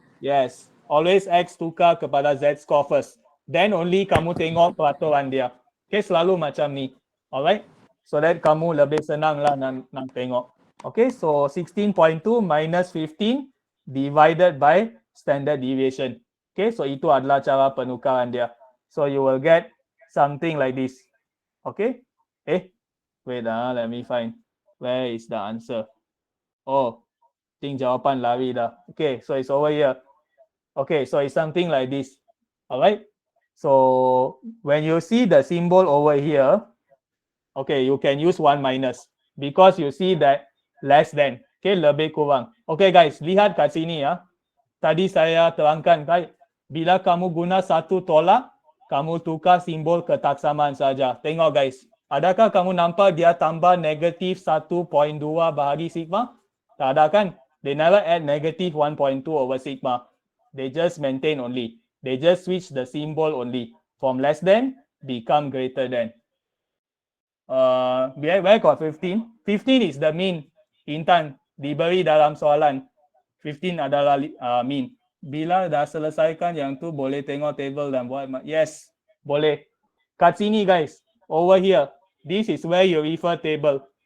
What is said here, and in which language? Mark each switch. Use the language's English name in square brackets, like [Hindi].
[English] Yes. Always X [Malay] tukar kepada [English] Z score first. Then only [Malay] kamu tengok peraturan dia. Okay, selalu macam ni. Alright. So that kamu lebih senang lah nak tengok. [English] Okay, so 16.2 minus 15 divided by standard deviation. [Malay] Okay, so itu adalah cara penukaran dia. [English] So you will get something like this. Okay. Wait, let me find. Where is the answer? Oh, think [Malay] jawapan lari dah. [English] Okay, so it's over here. Okay, so it's something like this. All right. So when you see the symbol over here, okay, you can use 1 minus because you see that less than. [Malay] Okay, lebih kurang. Okay, guys, lihat kat sini ya. Tadi saya terangkan, right? Bila kamu guna satu tolak, kamu tukar simbol ketaksamaan saja. Tengok, guys. Adakah kamu nampak dia tambah negatif 1.2 bahagi sigma? Tak ada kan? [English] They never add negative 1.2 over sigma. They just maintain only. They just switch the symbol only. From less than, become greater than. Where got 15? 15 is the mean. Intan, [Malay] diberi dalam soalan. 15 adalah mean. Bila dah selesaikan yang tu, boleh tengok table dan buat. [English] Yes, [Malay] boleh. Kat sini, [English] guys. Over here. This is where you refer table.